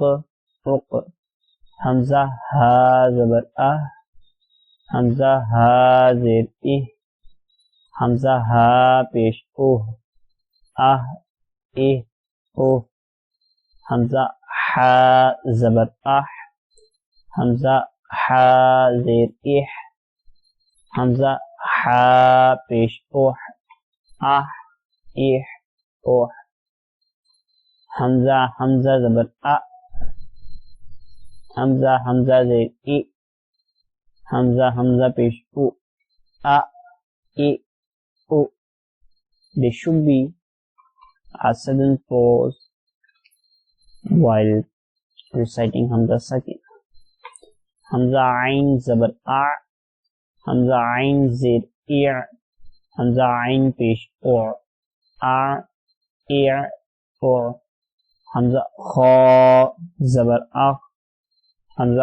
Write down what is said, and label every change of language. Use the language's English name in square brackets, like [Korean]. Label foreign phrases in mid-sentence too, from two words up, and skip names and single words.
[Urdu] اق حمزہ ہا زبر اہ حمزہ ہا زیر اہ حمزہ ہا پیش اوہ اہ اہ اوہ حمزہ حا زبر اح حمزہ حا زیر اح حمزہ حا پیش اوح اح اح اوح حمزہ حمزہ زبر ا حمزہ حمزہ زیر ای حمزہ حمزہ پیش او ا ای او. [English] There should be a sudden pause while reciting Hamza Saakinah. [Urdu] ہمزہ عین زبر اَ ہمزہ عین زیر اِر ہمزہ عین پیش اُر اَ اِر اُر ہمزہ خا زبر اَخ ہمزہ